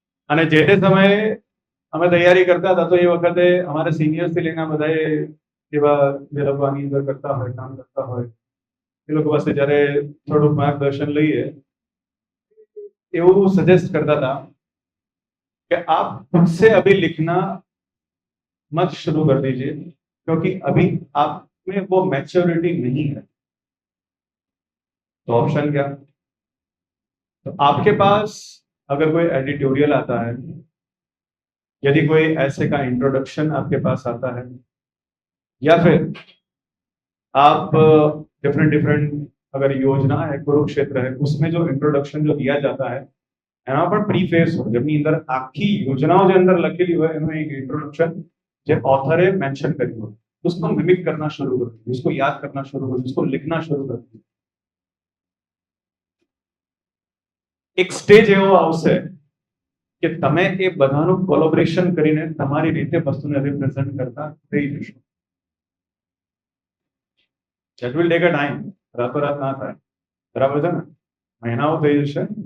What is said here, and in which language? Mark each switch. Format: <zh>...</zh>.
<gu>અને જે તે સમયે અમે તૈયારી કરતા હતા તો એ વખતે અમારા સિનિયર્સ થી લઈને બધા એવા જે લોકો આની અંદર કરતા હોય, કામ કરતા હોય, એ લોકો પાસે જ્યારે થોડુંક માર્ગદર્શન લઈએ એવું સજેસ્ટ</gu> <hi>करता था कि आप खुद से अभी लिखना मत शुरू कर दीजिए क्योंकि अभी आप में वो मैच्योरिटी नहीं है. तो ऑप्शन क्या? तो आपके पास अगर कोई एडिटोरियल आता है, यदि कोई ऐसे का इंट्रोडक्शन आपके पास आता है, या फिर आप डिफरेंट डिफरेंट अगर योजना है, कुरुक्षेत्र है, उसमें जो इंट्रोडक्शन जो दिया जाता है</hi> <gu>એના પર પ્રીફેસ હોય, જેની અંદર આખી યોજનાઓ જે અંદર લખેલી હોય એનું એક इंट्रोडक्शन જે ऑथर मेंशन કર્યું હોય,</gu> <hi>उसको मिमिक करना शुरू कर दीजिए, उसको याद करना शुरू कर दीजिए, उसको लिखना शुरू कर दीजिए.</hi> <gu>એક સ્ટેજ એવો આવશે કે તમે એ બધાનું કોલેબોરેશન કરીને તમારી રીતે વસ્તુને રિપ્રેઝન્ટ કરતા થઈ જશો.</gu> <en>That will take a time.</en> <gu>રાતોરાત ના થાય, બરાબર છે ને, મહિનાઓ થઈ જશે.</gu>